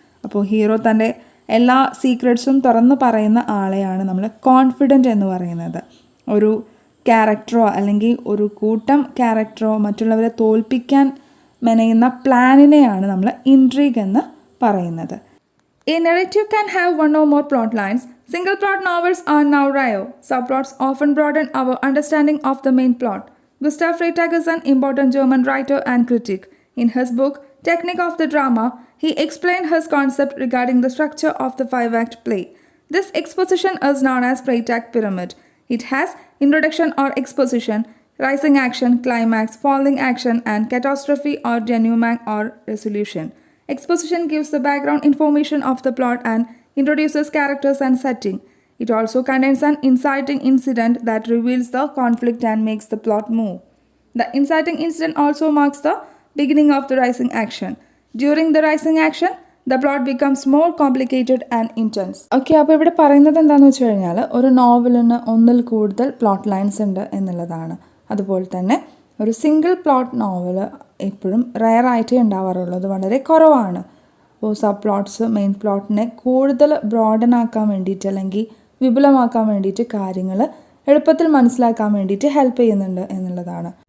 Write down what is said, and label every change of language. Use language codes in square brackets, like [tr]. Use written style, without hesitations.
[ml] അപ്പോൾ ഹീറോ തൻ്റെ എല്ലാ സീക്രട്സും തുറന്നു പറയുന്ന ആളെയാണ് നമ്മൾ കോൺഫിഡൻറ്റ് എന്ന് പറയുന്നത്. ഒരു ക്യാരക്ടറോ അല്ലെങ്കിൽ ഒരു കൂട്ടം ക്യാരക്ടറോ മറ്റുള്ളവരെ തോൽപ്പിക്കാൻ മെനയുന്ന പ്ലാനിനെയാണ് നമ്മൾ ഇൻട്രീഗ് എന്ന് പറയുന്നത്. [en] A narrative can have one or more plot lines. Single plot novels are now rare. Subplots often broaden our understanding of the main plot. Gustav Freytag is an important German writer and critic. In his book, Technique of the Drama, he explained his concept regarding the structure of the 5-act play. This exposition is known as Freytag pyramid. It has introduction or exposition, rising action, climax, falling action, and catastrophe or denouement or resolution. Exposition gives the background information of the plot and introduces characters and setting. It also contains an inciting incident that reveals the conflict and makes the plot move. The inciting incident also marks the beginning of the rising action. During the rising action, the plot becomes more complicated and intense. [ml] Okay, അപ്പോൾ ഇവിടെ പറയുന്നത് എന്താണെന്ന് വെച്ച് കഴിഞ്ഞാൽ ഒരു നോവലിന് ഒന്നിൽ കൂടുതൽ plot lines ഉണ്ട് എന്നുള്ളതാണ്. അതുപോലെ തന്നെ ഒരു സിംഗിൾ പ്ലോട്ട് നോവൽ എപ്പോഴും റയറായിട്ടേ ഉണ്ടാവാറുള്ളൂ, അത് വളരെ കുറവാണ്. അപ്പോൾ സബ് പ്ലോട്ട്സ് മെയിൻ പ്ലോട്ടിനെ കൂടുതൽ ബ്രോഡൻ ആക്കാൻ വേണ്ടിയിട്ട് അല്ലെങ്കിൽ വിപുലമാക്കാൻ വേണ്ടിയിട്ട് കാര്യങ്ങൾ എളുപ്പത്തിൽ മനസ്സിലാക്കാൻ വേണ്ടിയിട്ട് ഹെൽപ്പ് ചെയ്യുന്നുണ്ട് എന്നുള്ളതാണ്.